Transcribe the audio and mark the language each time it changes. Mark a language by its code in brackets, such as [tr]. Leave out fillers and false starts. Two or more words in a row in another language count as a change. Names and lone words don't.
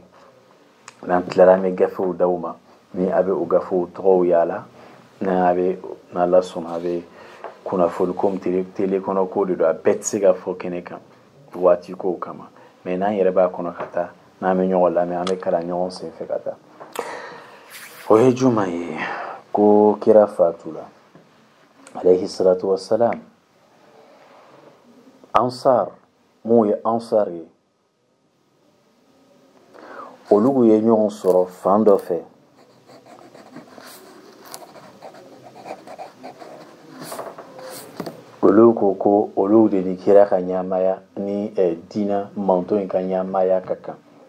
[bm] N'an tilala an bɛ gafew d'aw ma ni a bɛ o gafew tɔgɔw yaala n'Ala sɔnna a bɛ kunnafoni komi télé kɔnɔ ko de don a bɛɛ tɛ se ka fɔ kɛnɛ kan waati kow kama. Mais n'an yɛrɛ b'a kɔnɔ ka taa n'an bɛ ɲɔgɔn lamɛn an bɛ kalan ɲɔgɔn senfɛ ka taa. O ye juma ye ko kira fatula [ar] عليه الصلاة والسلام. [bm] Ansar mun ye Ansar ye olu ye ɲɔgɔn sɔrɔ fan dɔ fɛ. Olu ko olu de ni kira ka ɲamaya ni diina manto in ka ɲamaya ka kan.